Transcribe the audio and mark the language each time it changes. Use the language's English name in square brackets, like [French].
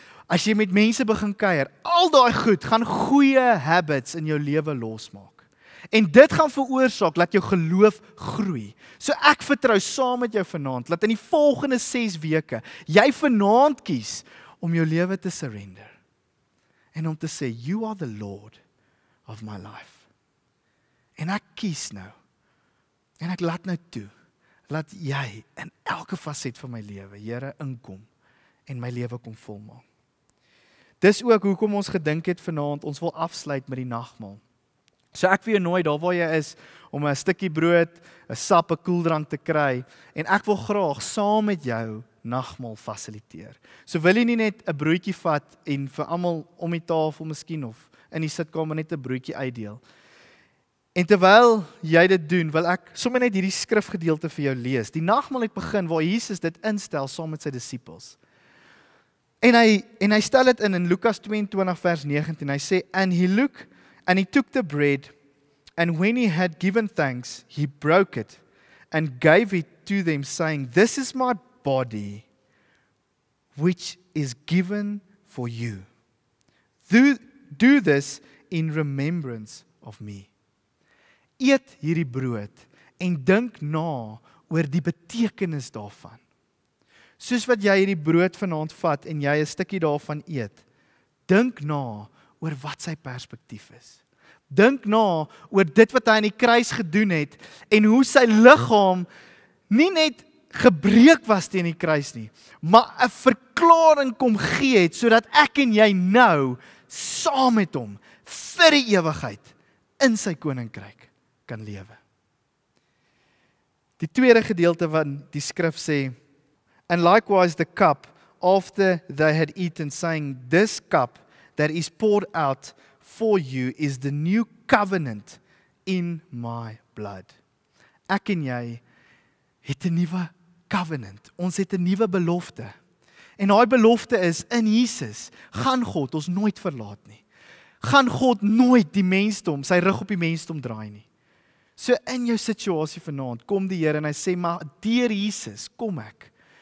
[Afrikaans] As jy met mense begin kuier, al daai goed gaan goeie habits in jou lewe losmaak. En dit gaan veroorsaak dat jou geloof groei. So ek vertrou saam met jou vanaand, dat in die volgende 6 weke, jy vanaand kies om jou lewe te surrender. En om te sê, [English] you are the Lord of my life. [Afrikaans] En ek kies nou. En ek laat nou toe, laat jy in elke faset van my lewe, Here, inkom en my lewe kom volmaak. Dis ook hoekom ons gedink het vanaand, ons wil afsluit met die nagmaal. So ek wil jou nooi daar waar jy is, om 'n stukkie brood, 'n sap, 'n koeldrank te kry, en ek wil graag saam met jou nagmaal fasiliteer. So wil jy nie net 'n broodjie vat en vir almal om die tafel miskien of in die sitkamer net 'n broodjie uitdeel. En terwyl jy dit doen, wil ek sommer net hierdie skrifgedeelte vir jou lees. Die nagmaal het begin waar Jesus dit instel saam met sy disippels. En hy stel dit in Lukas 22 vers 19. Hy sê, [English] and he took the bread, and when he had given thanks, he broke it and gave it to them, saying, this is my body, which is given for you. Do this in remembrance of me. [Afrikaans] Eet hierdie brood en dink na oor die betekenis daarvan. Soos wat jy hierdie brood vanaand vat en jy 'n stukkie daarvan eet, dink na oor wat sy perspektief is. Dink na oor dit wat hy aan die kruis gedoen het en hoe sy liggaam nie net gebreek was teen die kruis nie, maar 'n verklaring kom gee het sodat ek en jy nou saam met hom vir die ewigheid in sy koninkryk kan lewe. Die tweede gedeelte van die skrif sê, [English] and likewise the cup after they had eaten, saying, this cup that is poured out for you is the new covenant in my blood. [Afrikaans] Ek en jy het 'n nuwe covenant. Ons het 'n nuwe belofte. En daai belofte is, in Jesus gaan God ons nooit verlaat nie. Gaan God nooit die mensdom, sy rug op die mensdom draai nie. So in jou situasie vanaand, kom die Here en hy sê, maar deur Jesus kom ek.